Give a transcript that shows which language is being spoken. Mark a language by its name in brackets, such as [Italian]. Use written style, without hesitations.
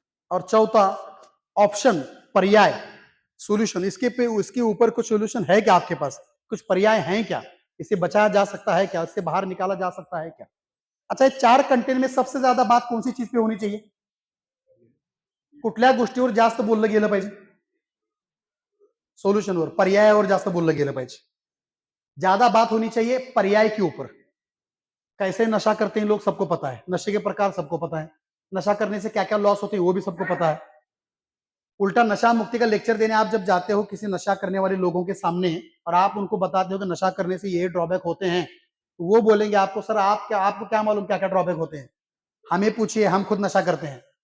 [Hindi] और चौथा, ऑप्शन, पर्याय, सॉल्यूशन. इसके ऊपर कुछ सॉल्यूशन है क्या आपके पास? कुछ पर्याय हैं क्या? इसे बचाया जा सकता है क्या? इससे बाहर निकाला जा सकता है क्या? अच्छा, ये 4 कंटेंट में सबसे ज्यादा बात कौन सी चीज पे होनी चाहिए? [Marathi] कुठल्या गोष्टीवर जास्त बोललं गेलं पाहिजे? सोल्यूशनवर, पर्यायावर जास्त बोललं गेलं पाहिजे. [Hindi] ज्यादा बात होनी चाहिए पर्याय के ऊपर. कैसे नशा करते हैं लोग सबको पता है, नशे के प्रकार सबको पता है, नशा करने से क्या क्या लॉस होते हैं वो भी सबको पता है. उल्टा नशा मुक्ति का लेक्चर देने आप जब जाते हो किसी नशा करने वाले लोगों के सामने और आप उनको बताते हो कि नशा करने से ये ड्रॉबैक होते हैं, तो वो बोलेंगे आपको, सर आपको क्या मालूम क्या क्या ड्रॉबैक होते हैं, हमें पूछिए, हम खुद नशा करते हैं.